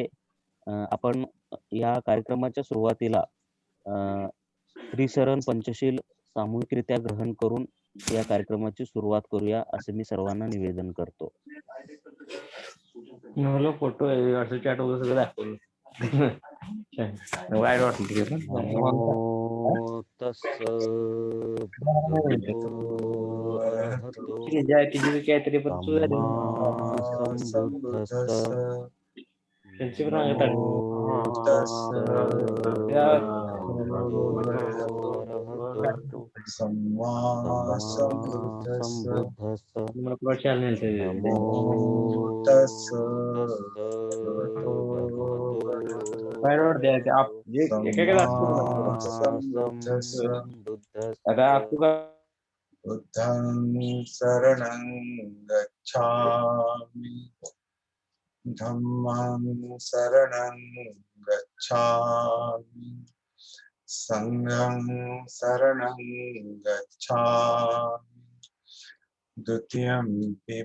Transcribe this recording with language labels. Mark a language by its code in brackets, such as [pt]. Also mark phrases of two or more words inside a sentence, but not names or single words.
[mr] आपण या कार्यक्रमाच्या सुरुवातीला श्रीशरण पंचशील सामूहिकरित्या ग्रहण करून या कार्यक्रमाची सुरुवात करूया असं मी सर्वांना निवेदन करतो. फोटो आहे असं चॅट वगैरे सगळं दाखवलं. वाईट वाटलं ते पण. [pi] नमो तस्स भगवतो अरहतो [mr] काहीतरी पण तू झाली. [pi] सम्मा संबुद्धस्स [mr] त्यांची पण अंगात आली. [pi] नमो तस्स भगवतो अरहतो सम्मा संबुद्धस्स [mr] मला तुला चॅनल [pi] नमो तस्स भगवतो [mr] वाईट वाटते. आता आपलं [pi] बुद्धं शरणं गच्छामि धम्मं शरणं गच्छामि संघं शरणं गच्छामि द्वितीयंपि